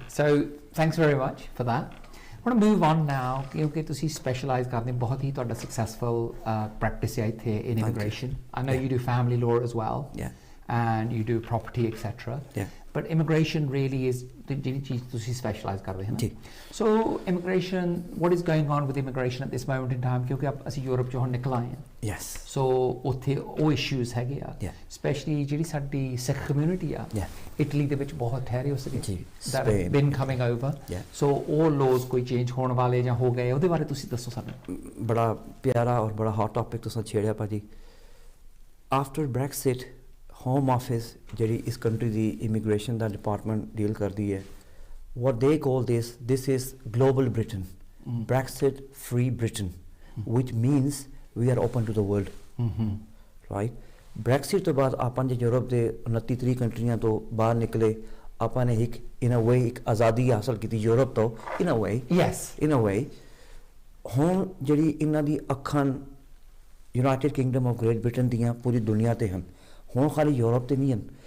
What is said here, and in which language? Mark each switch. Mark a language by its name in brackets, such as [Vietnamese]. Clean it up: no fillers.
[English] So thanks very much for that. I want to move on now [Punjabi] ਕਿਉਂਕਿ ਤੁਸੀਂ [English] specialise [Punjabi] ਕਰਦੇ ਬਹੁਤ ਹੀ ਤੁਹਾਡਾ [English] successful practice [Punjabi] ਹੈ ਇੱਥੇ [English] in immigration. I know you do family law as well. and you do property, etc. Yeah. But immigration really is [Punjabi] ਜਿਹੜੀ ਚੀਜ਼ ਤੁਸੀਂ specialise ਕਰਦੇ ਹੋ ਨਾ. [English] So immigration, what is going on with immigration at this moment in time, [Punjabi] ਕਿਉਂਕਿ ਅਸੀਂ Europe ਚੋਂ ਹੁਣ ਨਿਕਲ ਆਏ ਹਾਂ. [English] Yes. [Punjabi] So ਉੱਥੇ ਉਹ issues ਹੈਗੇ ਆ. [English] Yeah. [Punjabi] Especially ਜਿਹੜੀ ਸਾਡੀ ਸਿੱਖ community ਆ. [English] Yeah. [Punjabi] ਇਟਲੀ ਦੇ ਵਿੱਚ ਬਹੁਤ ਠਹਿਰੇ ਹੋ ਸੀਗੇ. ਜੀ. [English] that have been coming over. Yeah. [Punjabi] So ਉਹ laws ਕੋਈ change ਹੋਣ ਵਾਲੇ ਜਾਂ ਹੋ ਗਏ, ਉਹਦੇ ਬਾਰੇ ਤੁਸੀਂ ਦੱਸੋ ਸਾਨੂੰ. ਬੜਾ ਪਿਆਰਾ ਔਰ ਬੜਾ [English] hot topic [Punjabi] ਤੁਸੀਂ ਛੇੜਿਆ ਭਾਜੀ. [English] After Brexit, Home Office [Punjabi] ਜਿਹੜੀ ਇਸ [English] country ਦੀ immigration ਦਾ department deal [Punjabi] ਕਰਦੀ ਹੈ, [English] what they call this is global Britain. Brexit free Britain, which means we are open to the world. Right? [Punjabi] Brexit ਤੋਂ ਬਾਅਦ ਆਪਾਂ ਜੇ ਯੂਰਪ ਦੇ 29 ਕੰਟਰੀਆਂ ਤੋਂ ਬਾਹਰ ਨਿਕਲੇ, ਆਪਾਂ ਨੇ ਇੱਕ [English] in a way [Punjabi] ਇੱਕ ਆਜ਼ਾਦੀ ਹਾਸਲ ਕੀਤੀ ਯੂਰਪ ਤੋਂ in a way. [English] Yes. In a way. [Punjabi] ਹੁਣ ਜਿਹੜੀ ਇਹਨਾਂ ਦੀ ਅੱਖਾਂ United Kingdom of great Britain ਦੀਆਂ ਪੂਰੀ ਦੁਨੀਆ ਤੇ ਹਨ, ਹੁਣ ਖਾਲੀ ਯੂਰਪ ਤੇ ਨਹੀਂ ਹਨ.